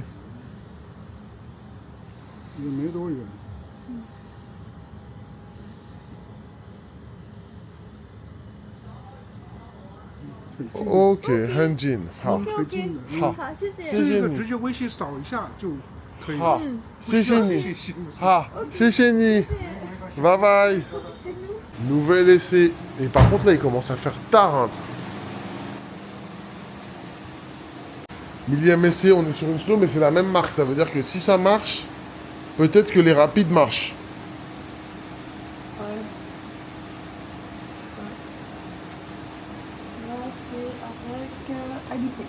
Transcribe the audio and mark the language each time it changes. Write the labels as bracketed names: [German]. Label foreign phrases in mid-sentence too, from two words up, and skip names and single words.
[Chinese] 也没多远。很近的， OK，很近。好，很近的。好，好，谢谢。谢谢你这个直。接微信扫一下就可以了。好，谢谢你。好，谢谢你。 [English] Bye bye. [French] Nouvel essai. Et par contre, là, il commence à faire tard, hein. Millième essai, on est sur une slow, mais c'est la même marque. Ça veut dire que si ça marche, peut-être que les rapides marchent. Là, c'est avec Alipay.